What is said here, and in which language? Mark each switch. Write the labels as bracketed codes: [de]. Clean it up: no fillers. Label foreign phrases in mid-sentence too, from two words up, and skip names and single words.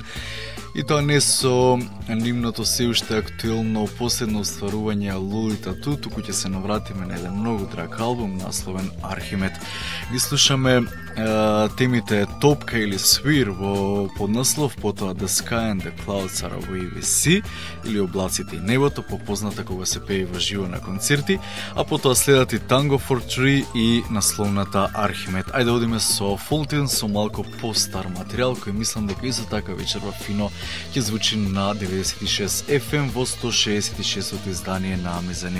[mk] И тоа не со нивното се уште актуелно последно остварување Лолита Ту, туку ќе се навратиме на еден многу драг албум насловен Архимед. Ги слушаме темите Топка или Свир во поднаслов, потоа The Sky and the Clouds Are Away with Sea или Облаците и небото, попозната кога се пее во живо на концерти, а потоа следат и Tango for Three и насловната Архимед. Ајде одиме со Faultin, со малку по-стар материјал, кој мислам дека исто така вечерва фино ќе звучи на 96 FM во 166 издание на Мезанин.